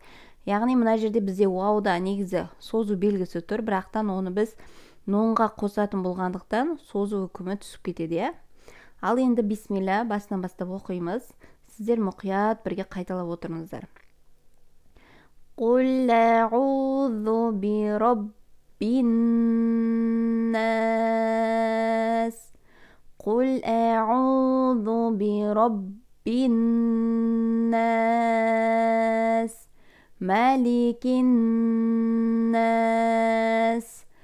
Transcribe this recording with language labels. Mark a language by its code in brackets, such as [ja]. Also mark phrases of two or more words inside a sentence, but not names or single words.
[kk] Яғни мына жерде бізде уауда негізі созу белгісі тұр, бірақтан оны біз нунға қосатын болғандықтан созу үкімі түсіп кетеді. Ал енді бисмилля, басынан бастап оқимыз. Сіздер мұқият бірге қайталап отырыңыздар. [ar] قل أعوذ برب الناس. قل أعوذ برب الناس. ملك الناس.